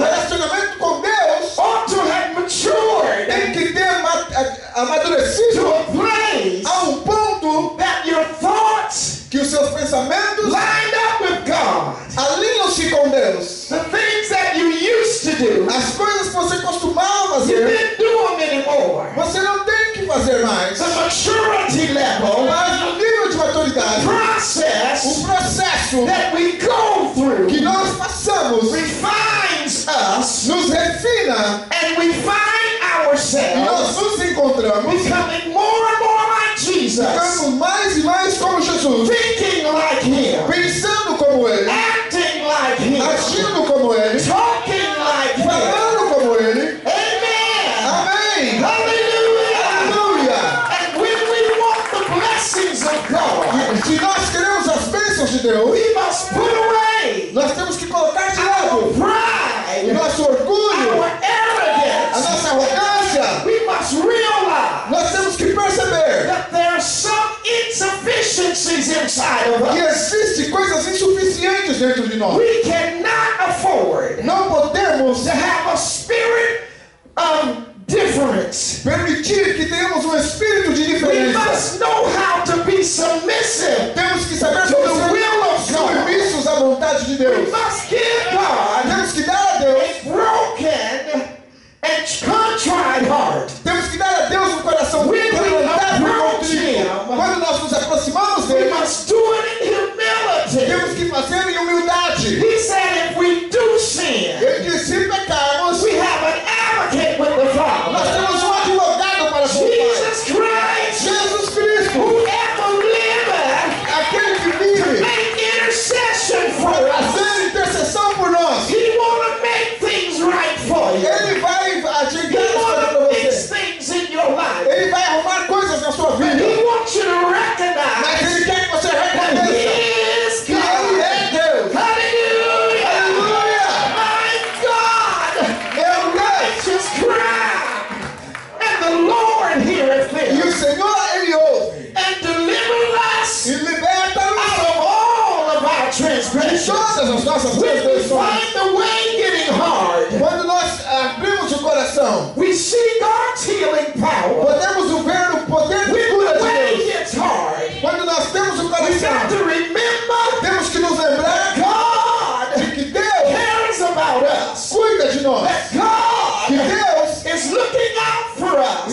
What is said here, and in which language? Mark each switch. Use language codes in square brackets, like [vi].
[pt] relacionamento com Deus [en] ought to have matured [pt] tem que ter [en] to [pt] amadurecido [en] a place [pt] a ponto [en] that your thoughts [pt] que os seus pensamentos [en] lined up with God. [pt] alinham-se com Deus. [en] The things that you used to do, [pt] As coisas que você costumava [en] you [pt] fazer, [en] didn't do them anymore. [pt] você não tem que fazer mais. [en] The maturity level, [pt] Mas no nível de maturidade, [en] process [pt] o processo [en] that we go through [pt] que nós passamos [en] refines us, [pt] nos refina [en] and we find [pt] e [en] ourselves [pt] nós nos encontramos [en] becoming more and more like Jesus, [pt] ficando mais e mais como Jesus, [en] thinking like Him, [pt] pensando como Ele, [en] acting like Him, [pt] agindo como Ele, [en] talking like Him. [pt] falando como Ele. [en] Amen. [pt] Amém! [en] Hallelujah. [pt] Aleluia! [en] And when we want the blessings of God, [pt] Se nós queremos as bênçãos de Deus, [en] we must put away [pt] nós temos que colocar de [en] our [pt] lado o [en] pride, [pt] nosso orgulho, [en] our [pt] a [en] arrogance. [pt] nossa arrogância. [en] We must realize [pt] Nós temos que perceber [en] that there are some insufficiencies inside of [pt] que [en] us. [pt] existem coisas insuficientes dentro de nós. [en] We cannot afford [pt] Não podemos [en] to have a spirit of difference. [pt] permitir que tenhamos um espírito de [en] We [pt] diferença. [en] must know how to be submissive. [pt] Temos que saber [en] To the [pt] como [en] will of [pt] ser [en] God. [pt] submissos à vontade de [en] We [pt] Deus. [en] must give God [pt] Temos que dar a Deus, [en] a broken and contrite heart. [pt] temos que dar a Deus um coração [en] When we [pt] quebrantado e [en] approach [pt] contrito. [en] Him, [pt] Quando nós nos aproximamos [en] we [pt] dele, [en] must do it in humility. [pt] temos que fazer em humildade. [en] He said if we do sin, [pt] Ele disse: se pecarmos, [en] we have an advocate with the [pt] nós [en] Father. [pt] temos um advogado para com o Pai. [en] Jesus Christ, [pt] Jesus Cristo, [en] who ever liveth, [pt] aquele que vive [en] make intercession for [pt] para [en] us. [pt] fazer intercessão por nós. [en] He want to make things right for you. [pt] Ele vai [en] He [pt] ajeitar as coisas [en] want [pt] para [en] to fix [pt] você. [en] things in your life. [pt] Ele vai arrumar coisas na sua vida. [en] He wants you to [pt] Mas [en] recognize [pt] Ele quer que você [en] that [pt] reconheça [en] He is [pt] que Ele é [en] God. [pt] Deus. [en] Hallelujah. [pt] Aleluia! [en] My God, [pt] É o Deus. [en] righteous cry, and the Lord heareth [pt] E [en] them, [pt] o Senhor, Ele ouve [en] and deliver us [pt] e liberta-nos [en] out of all of our [pt] de [en] transgressions. [pt] todas as nossas [en] When we [pt] transgressões. [en] find the way getting hard, [pt] Quando nós abrimos o coração, [en] we see God's healing power. [pt] podemos ver o poder de [en] When [pt] cura [en] the [pt] de [en] way [pt] Deus. [en] gets hard, [pt] Quando nós temos o [en] we got [pt] coração, [en] to remember [pt] temos que nos lembrar [en] God [pt] de que Deus [en] cares about us. [pt] cuida de nós. [en] That God [pt] Que Deus [en] is looking out for us.